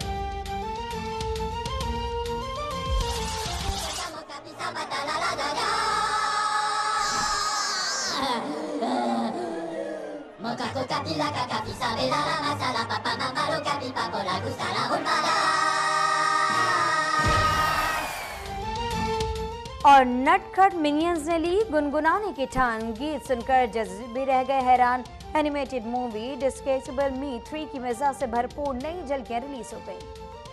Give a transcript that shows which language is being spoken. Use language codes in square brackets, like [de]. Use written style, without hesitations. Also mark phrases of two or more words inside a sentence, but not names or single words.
[hi] Ba da la la da da. Mocha, coca, pila, caca, Isabela, la masala, papá, mamá, loca, pipa, por la gusta, la hormala. और नटखट मिनियंस ने ली गुनगुनाने की ठान, गीत सुनकर जज भी रह गए हैरान। [en] animated movie [hi] डिस्केसेबल मी 3 की मजा से भरपूर नई झलकियां रिलीज हो गई।